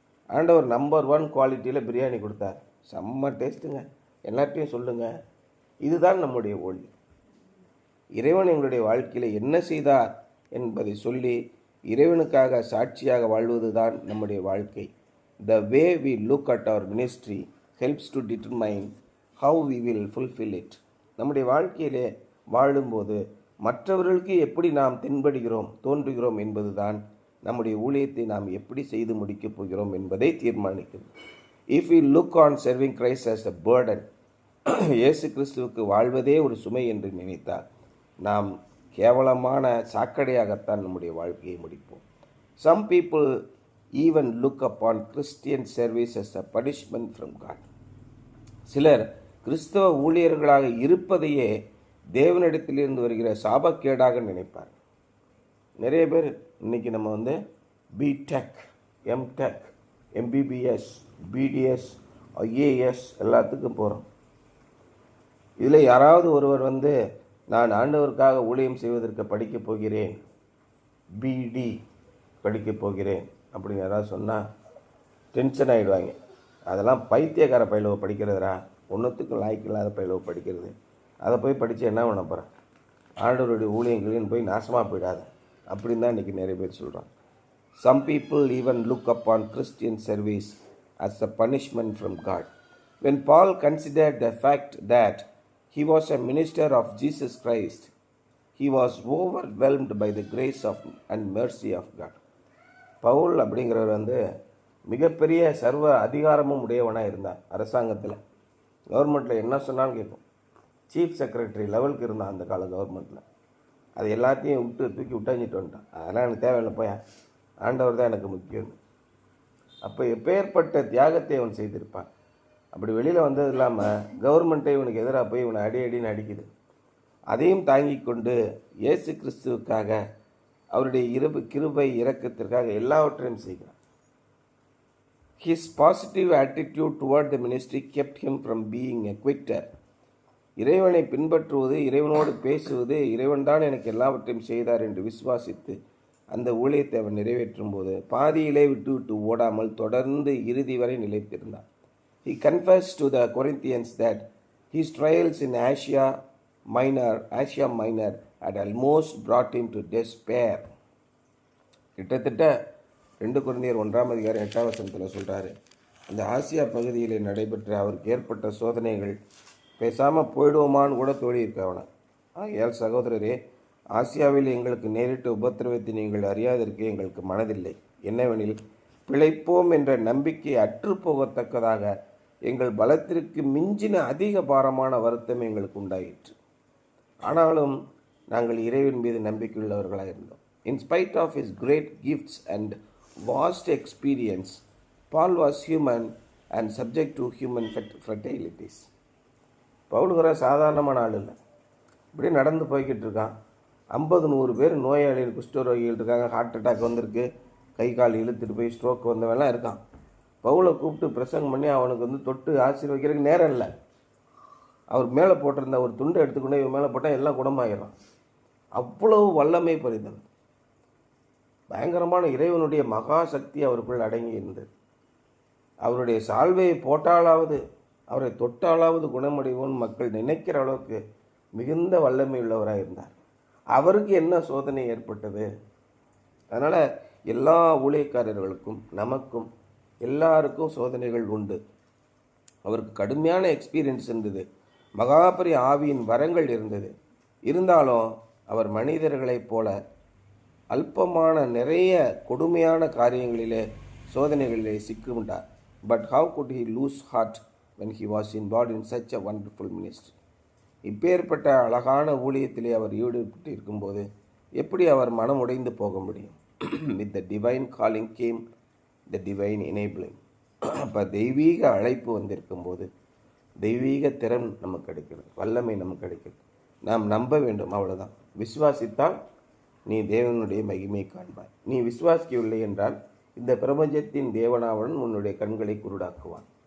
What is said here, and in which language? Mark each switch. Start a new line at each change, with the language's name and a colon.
Tamil: ஆண்டவர் நம்பர் 1 குவாலிட்டியில் பிரியாணி கொடுத்தார், செம்ம டேஸ்ட்டுங்க, எல்லாத்தையும் சொல்லுங்கள். இதுதான் நம்முடைய ஒளி. இறைவன் எங்களுடைய வாழ்க்கையில் என்ன செய்தார் என்பதை சொல்லி இறைவனுக்காக சாட்சியாக வாழ்வது தான் நம்முடைய வாழ்க்கை.
English: The way we look at our ministry helps to determine how we will fulfill it.
Tamil: நம்முடைய வாழ்க்கையிலே வாழும்போது மற்றவர்களுக்கு எப்படி நாம் தென்படுகிறோம், தோன்றுகிறோம் என்பதுதான் நம்முடைய ஊழியத்தை நாம் எப்படி செய்து முடிக்கப் போகிறோம் என்பதை தீர்மானிக்கிறது.
English: If we look on serving Christ as a burden,
Tamil: இயேசு கிறிஸ்துவுக்கு வாழ்வதே ஒரு சுமை என்று நினைத்தால் நாம் கேவலமான சாக்கடையாகத்தான் நம்முடைய வாழ்க்கையை முடிப்போம்.
English: Some people even look upon Christian service as a punishment from God.
Tamil: சிலர் கிறிஸ்தவ ஊழியர்களாக இருப்பதையே தேவனிடத்திலிருந்து வருகிற சாபக்கேடாக நினைப்பார். நிறைய பேர் இன்னைக்கு நம்ம BTech, MTech, MBBS, BDS, IAS எல்லாத்துக்கும் போகிறோம். இதில் யாராவது ஒருவர் நான் ஆண்டவருக்காக ஊழியம் செய்வதற்கு படிக்கப் போகிறேன், பிடி படிக்கப் போகிறேன் அப்படின்னு யாராவது சொன்னால் டென்ஷன் ஆகிடுவாங்க. அதெல்லாம் பைத்தியக்கார பயிலவை படிக்கிறதுரா, ஒன்றுத்துக்கும் லாய்க்கில்லாத பயிலவை படிக்கிறது, அதை போய் படித்து என்ன பண்ண போகிறேன், ஆண்டவருடைய ஊழியங்களையும் போய் நாசமாக போயிடாது அப்படின்னு தான் இன்றைக்கி நிறைய பேர் சொல்கிறாங்க.
English: Some people even look upon Christian service as a punishment from God. When Paul considered the fact that he was a minister of Jesus Christ, he was overwhelmed by the grace of and mercy of God.
Tamil: Pavul அப்படிங்கிறவர் மிகப்பெரிய சர்வ அதிகாரமும் உடையவனாக இருந்தார். அரசாங்கத்தில் கவர்மெண்ட்டில் என்ன சொன்னாலும் கேட்கும். சீஃப் செக்ரட்டரி லெவலுக்கு இருந்தான் அந்த கால கவர்மெண்ட்டில். அது எல்லாத்தையும் தூக்கி விட்டாஞ்சிட்டு வந்துட்டான். அதெல்லாம் எனக்கு தேவையில்லை, போய் ஆண்டவர் தான் எனக்கு முக்கியம். அப்போ எப்பேற்பட்ட தியாகத்தை அவன் செய்திருப்பான். அப்படி வெளியில் வந்தது இல்லாமல் கவர்மெண்ட்டை இவனுக்கு எதிராக போய் இவனை அடின்னு அடிக்குது. அதையும் தாங்கி கொண்டு இயேசு கிறிஸ்துவுக்காக, அவருடைய கிருபை இரக்கத்திற்காக எல்லாவற்றையும் செய்கிறான்.
English: His positive attitude toward the ministry kept him from being a quitter.
Tamil: இறைவனை பின்பற்றுவது, இறைவனோடு பேசுவது, இறைவன் தான் எனக்கு எல்லாவற்றையும் செய்தார் என்று விசுவாசித்து அந்த ஊழியத்தை அவன் நிறைவேற்றும் போது பாதியிலே விட்டு ஓடாமல் தொடர்ந்து இறுதி வரை நிலைத்திருந்தார்.
English: He confessed to the Corinthians that his trials in Asia Minor had almost brought him to despair.
Tamil: கிட்டத்தட்ட 2 கொரிந்தியர் 1:8 சொல்கிறாரு, அந்த ஆசியா பகுதியில் நடைபெற்ற அவருக்கு ஏற்பட்ட சோதனைகள் பேசாமல் போயிடுவோமான்னு கூட தோழி இருக்கவன. ஆகையால் சகோதரரே, ஆசியாவில் எங்களுக்கு நேரிட்ட உபத்திரவத்தை நீங்கள் அறியாதற்கு எங்களுக்கு மனதில்லை. என்னவெனில், பிழைப்போம் என்ற நம்பிக்கை அற்றுப்போகத்தக்கதாக எங்கள் பலத்திற்கு மிஞ்சின அதிக பாரமான வருத்தம் எங்களுக்கு உண்டாயிற்று. ஆனாலும் நாங்கள் இறைவன் மீது நம்பிக்கையுள்ளவர்களாக இருந்தோம்.
English: In spite of his great gifts and vast experience, Paul was human and subject to human frailties.
Tamil: பவுலுங்கிற சாதாரணமான ஆள் இல்லை. இப்படி நடந்து போய்கிட்டு இருக்கான். 50-100 பேர் நோயாளிகள், குஷ்டரோகிகள் இருக்காங்க. ஹார்ட் அட்டாக் வந்திருக்கு, கை கால் இழுத்துட்டு போய் ஸ்ட்ரோக் வந்தவெல்லாம் இருக்கான். பவுலை கூப்பிட்டு பிரசங்கம் பண்ணி அவனுக்கு தொட்டு ஆசீர்வதிக்கிறதுக்கு நேரம் இல்லை. அவர் மேலே போட்டிருந்த ஒரு துண்டை எடுத்துக்கொண்டு இவன் மேலே போட்டால் எல்லாம் குணமாகிடும். அவ்வளவு வல்லமை பறிந்தது. பயங்கரமான இறைவனுடைய மகா சக்தி அவருக்குள் அடங்கி இருந்தது. அவருடைய சால்வையை போட்டாலாவது, அவரை தொட்டாலாவது குணமடைவோன்னு மக்கள் நினைக்கிற அளவுக்கு மிகுந்த வல்லமை உள்ளவராக இருந்தார். அவருக்கு என்ன சோதனை ஏற்பட்டது? அதனால் எல்லா ஊழியக்காரர்களுக்கும் நமக்கும் எல்லாருக்கும் சோதனைகள் உண்டு. அவருக்கு கடுமையான எக்ஸ்பீரியன்ஸ் இருந்தது, மகாபெரிய ஆவியின் வரங்கள் இருந்தது. இருந்தாலும் அவர் மனிதர்களைப் போல அல்பமான நிறைய கொடுமையான காரியங்களிலே, சோதனைகளிலே சிக்குண்டார்.
English: But how could he lose heart when he was involved in such a wonderful ministry?
Tamil: இப்பேற்பட்ட அழகான ஊழியத்திலே அவர் ஈடுபட்டு இருக்கும்போது எப்படி அவர் மனம் உடைந்து போக முடியும்?
English: With the divine calling came the divine enabling.
Tamil: அப்போ தெய்வீக அழைப்பு வந்திருக்கும்போது தெய்வீக திறன் நமக்கு கிடைக்கிறது, வல்லமை நமக்கு கிடைக்கிறது. நாம் நம்ப வேண்டும், அவ்வளோதான். விசுவாசித்தால் நீ தேவனுடைய மகிமையை காண்பாய். நீ விசுவாசிக்கவில்லை என்றால் இந்த பிரபஞ்சத்தின் தேவனாவன் உன்னுடைய கண்களை குருடாக்குவான்.